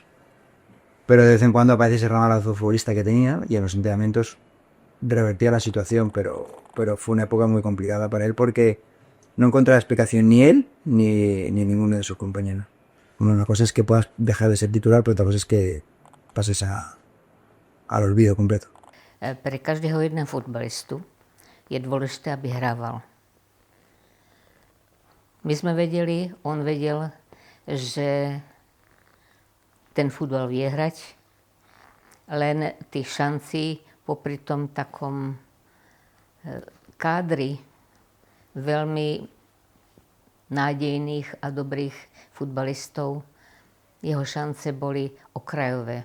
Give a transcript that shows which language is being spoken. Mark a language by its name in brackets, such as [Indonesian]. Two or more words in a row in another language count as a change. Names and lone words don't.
[Spanish] Pero de vez en cuando aparece ese ramalazo futbolista que tenía y en los entrenamientos revertía la situación, pero fue una época muy complicada para él porque no encontraba explicación ni él ni ninguno de sus compañeros. Bueno, una cosa es que puedas dejar de ser titular, pero otra cosa es que pases al olvido completo. [Slovak] Pre každého jedného fotbalistu je dôležité, aby hrával. My sme vedeli, on vedel, že ten futbal vie hrať, len tých šancí popri tom takom kádri veľmi nádejných a dobrých futbalistov, jeho šance boli okrajové.